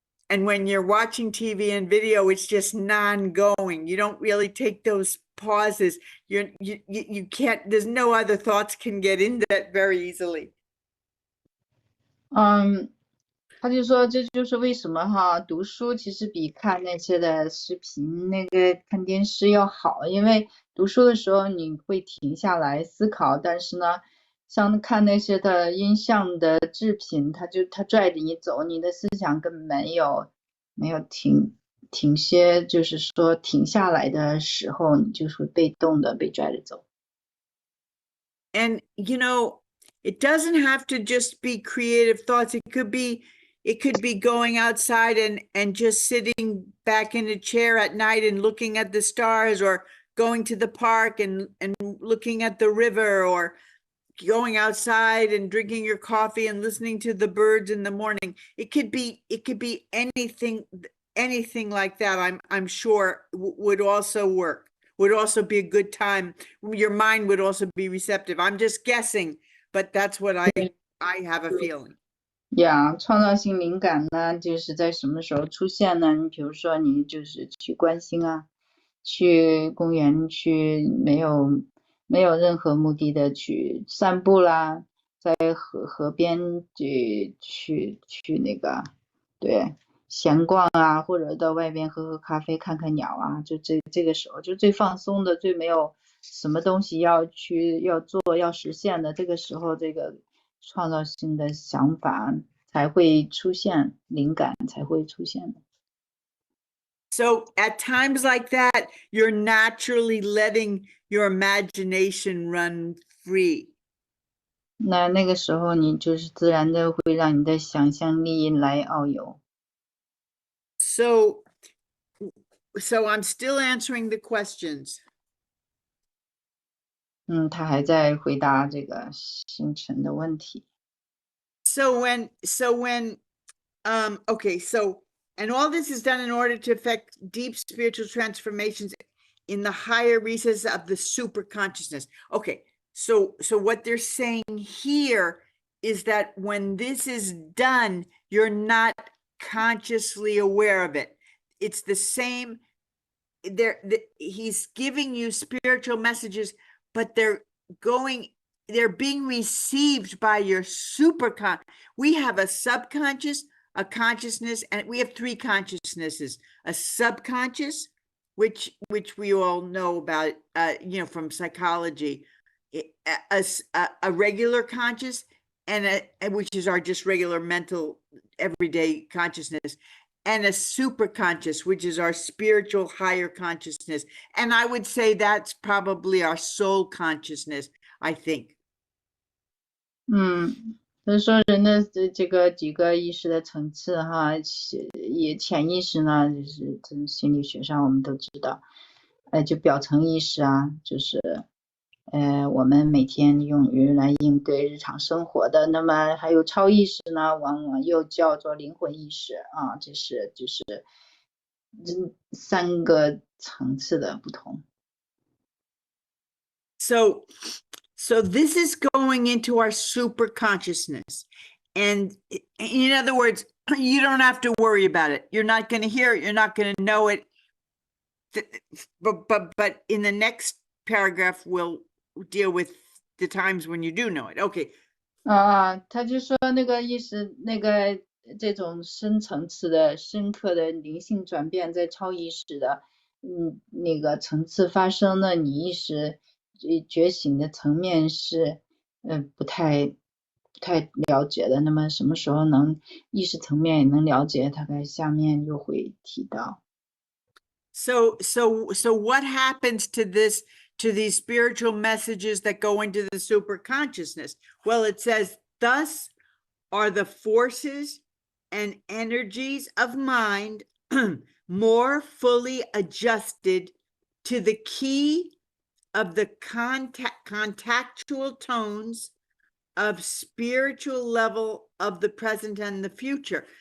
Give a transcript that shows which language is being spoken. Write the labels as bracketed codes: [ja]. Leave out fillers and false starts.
[en] And when you're watching TV and video, it's just non-going. You don't really take those pauses. You can't, there's no other thoughts can get in that very easily. [zh] 他就说这就是为什么哈，读书其实比看那些的视频、那个看电视要好，因为读书的时候你会停下来思考，但是呢，像看那些的音像的制品，他拽着你走，你的思想根本没有停歇，就是说停下来的时候，你就是会被动的被拽着走。 [en] And it doesn't have to just be creative thoughts. It could be going outside and just sitting back in a chair at night and looking at the stars, or going to the park and looking at the river, or going outside and drinking your coffee and listening to the birds in the morning. It could be anything like that. I'm sure would also work, would also be a good time. Your mind would also be receptive. I'm just guessing, but that's what I have a feeling. [zh] 创造性灵感呢，就是在什么时候出现呢？你比如说，你就是去观星啊，去公园去没有任何目的的去散步啦，在河边去那个对闲逛啊，或者到外边喝咖啡看看鸟啊，就这个时候就最放松的，最没有什么东西要做要实现的，这个时候这个创造性的想法才会出现，灵感才会出现的。 [en] So at times like that, you're naturally letting your imagination run free. [zh] 那个时候你就是自然的会让你的想象力来遨游。 [en] So I'm still answering the questions. [zh] 他还在回答这个星辰的问题。 [en] So when okay, so and all this is done in order to effect deep spiritual transformations in the higher recesses of the super consciousness. Okay, so what they're saying here is that when this is done, you're not consciously aware of it. It's the same. He's giving you spiritual messages, but they're being received by your superconscious. We have a subconscious, a consciousness, and we have three consciousnesses: a subconscious, which we all know about, from psychology, a regular conscious, and which is our just regular mental everyday consciousness, and a super conscious, which is our spiritual higher consciousness. And I would say that's probably our soul consciousness, I think. [zh] 就是说人的这个几个意识的层次哈，也潜意识呢，就是从心理学上我们都知道，就表层意识啊，就是我们每天用于来应对日常生活的。那么还有超意识呢，往往又叫做灵魂意识啊，这是就是 3个层次的不同。 [en] So this is going into our super consciousness. And in other words, you don't have to worry about it. You're not going to hear it. You're not going to know it. But in the next paragraph, we'll deal with the times when you do know it. Okay. [zh] 他就说那个意识，那个这种深层次的、深刻的灵性转变，在超意识的，那个层次发生呢，你意识觉醒的层面是，不太了解的。那么什么时候能意识层面也能了解？大概下面又会提到。 [en] So what happens to this, to these spiritual messages that go into the super consciousness? Well, it says, thus are the forces and energies of mind more fully adjusted to the key of the contactual tones of spiritual level of the present and the future.